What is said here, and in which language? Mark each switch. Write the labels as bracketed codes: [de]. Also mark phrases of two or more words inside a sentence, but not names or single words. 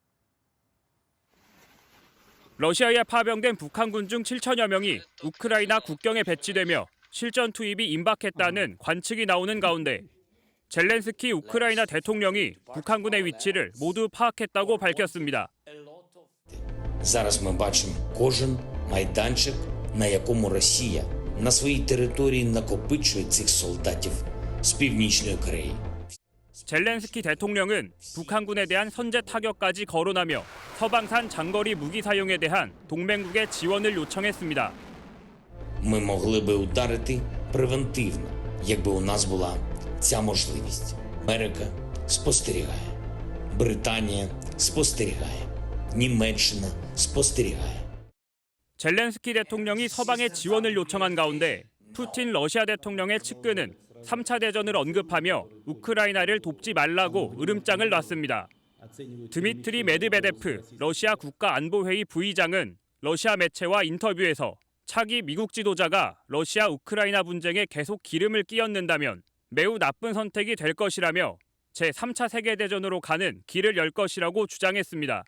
[ko] 러시아에 파병된 북한군 중 7천여 명이 우크라이나 국경에 배치되며 실전 투입이 임박했다는 관측이 나오는 가운데 젤렌스키 우크라이나 대통령이 북한군의 위치를 모두 파악했다고 밝혔습니다. [uk] Зараз ми бачимо кожен майданчик, на якому Росія на своїй території накопичує цих солдатів з Північної Кореї. [ko] 젤렌스키 대통령은 북한군에 대한 선제 타격까지 거론하며 서방산 장거리 무기 사용에 대한 동맹국의 지원을 요청했습니다. [uk] Ми могли би ударити превентивно, якби у нас була ця можливість. Америка спостерігає, Британія спостерігає, Німеччина спостерігає. [ko] 젤렌스키 대통령이 서방의 지원을 요청한 가운데 푸틴 러시아 대통령의 측근은 3차 대전을 언급하며 우크라이나를 돕지 말라고 으름장을 놨습니다. 드미트리 메드베데프 러시아 국가안보회의 부의장은 러시아 매체와 인터뷰에서 차기 미국 지도자가 러시아 우크라이나 분쟁에 계속 기름을 끼얹는다면 매우 나쁜 선택이 될 것이라며 제3차 세계대전으로 가는 길을 열 것이라고 주장했습니다.